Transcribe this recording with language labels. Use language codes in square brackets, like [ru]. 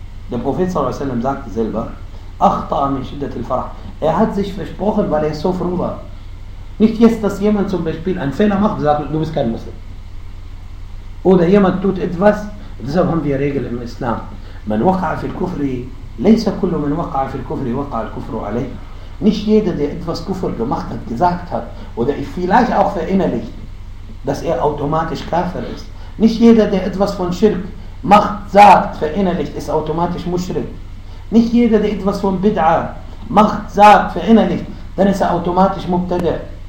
[de] Der Prophet sallallahu alaihi wasallam sagte selber, [ar] achta min shiddat al-farah. [de] Er hat sich versprochen, weil er so froh war. Nicht jetzt, dass jemand zum Beispiel einen Fehler macht und sagt, du bist kein Muslim. Oder jemand tut etwas, deshalb haben wir Regeln im Islam. [ar] Man waqa'a fil kufri ليس كل من وقع في الكفر وقع الكفر عليه. [de] Nicht jeder, der etwas Kufr gemacht hat, gesagt hat, oder vielleicht auch verinnerlicht, dass er automatisch Kafir ist. Nicht jeder, der etwas von Schirk macht, sagt, verinnerlicht, ist automatisch Mushrik. Nicht jeder, der etwas von Bid'ah macht, sagt, verinnerlicht, dann ist er automatisch Mubtada.